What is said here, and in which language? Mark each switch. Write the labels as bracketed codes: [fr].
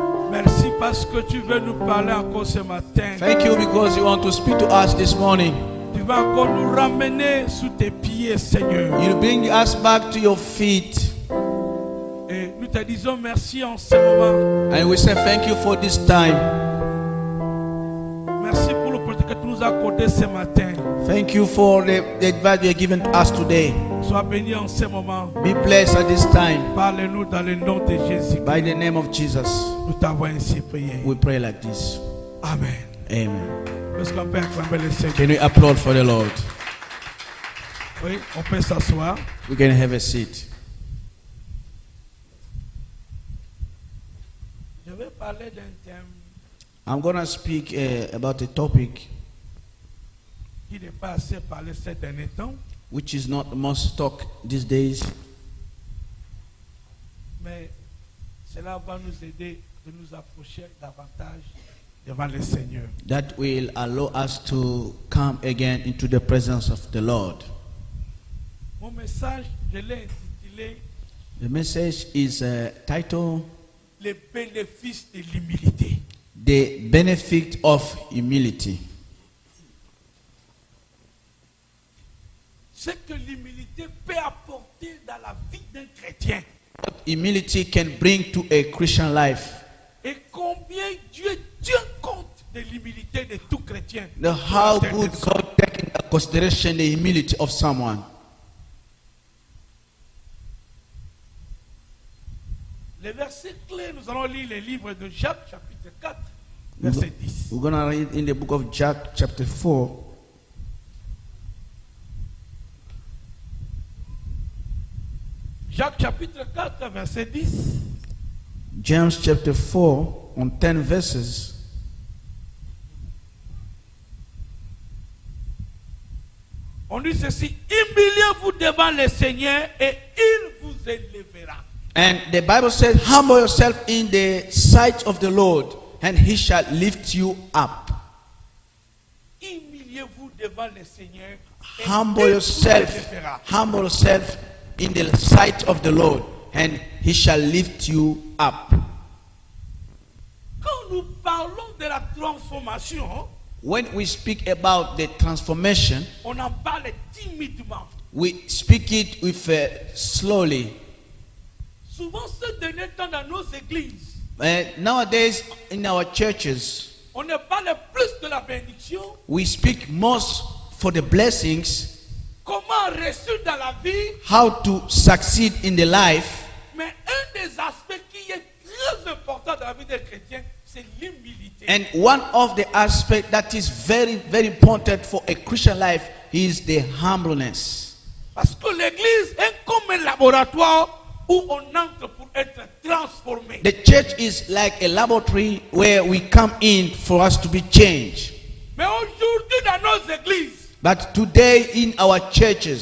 [fr] Merci parce que tu veux nous parler encore ce matin. [en] Thank you because you want to speak to us this morning. [fr] Tu vas encore nous ramener sous tes pieds, Seigneur. [en] You bring us back to your feet. [fr] Et nous te disons merci en ce moment. [en] And we say thank you for this time. [fr] Merci pour l'opportunité que tu nous as accordé ce matin. [en] Thank you for the advice you have given to us today. [fr] Sois béni en ce moment. [en] Be blessed at this time. [fr] Parle-nous dans le nom de Jésus. [en] By the name of Jesus, [fr] Nous t'avons ainsi prié. [en] we pray like this. [fr] Amen. [en] Amen. [fr] Est-ce qu'on peut acclamer le Seigneur? [en] Can we applaud for the Lord? [fr] Oui, on peut s'asseoir. [en] We can have a seat. [fr] Je vais parler d'un thème [en] I'm going to speak about a topic [fr] qui n'est pas assez parlé ces derniers temps, [en] which is not the most talk these days, [fr] mais cela va nous aider de nous approcher davantage devant le Seigneur. [en] that will allow us to come again into the presence of the Lord. [fr] Mon message, je l'ai intitulé [en] The message is titled [fr] Les bénéfices de l'humilité. [en] The Benefit of Humility. [fr] Ce que l'humilité peut apporter dans la vie d'un chrétien. [en] What humility can bring to a Christian life. [fr] Et combien Dieu tient compte de l'humilité de tout chrétien. [en] How good God take into consideration the humility of someone. [fr] Les versets clés, nous allons lire le livre de Jacques, chapitre 4, verset 10. [en] We're going to read in the book of Jack, chapter 4. [fr] Jacques, chapitre 4, verset 10. [en] James chapter 4 on 10 verses. [fr] On dit ceci: humiliez-vous devant le Seigneur et il vous élèvera. [en] And the Bible says, humble yourself in the sight of the Lord, and he shall lift you up. [fr] Humiliez-vous devant le Seigneur et [en] Humble [fr] il [en] yourself, [fr] vous élèvera. [en] humble yourself in the sight of the Lord, and he shall lift you up. [fr] Quand nous parlons de la transformation, [en] When we speak about the transformation, [fr] on en parle timidement. [en] we speak it with slowly. [fr] Souvent, ce dernier temps dans nos églises, [en] Nowadays, in our churches, [fr] on ne parle plus de la bénédiction, [en] we speak most for the blessings, [fr] comment réussir dans la vie, [en] how to succeed in the life. [fr] mais un des aspects qui est très important dans la vie des chrétiens, c'est l'humilité. [en] And one of the aspects that is very, very important for a Christian life is the humbleness. [fr] Parce que l'église est comme un laboratoire où on entre pour être transformé. [en] The church is like a laboratory where we come in for us to be changed. [fr] Mais aujourd'hui dans nos églises, [en] But today in our churches,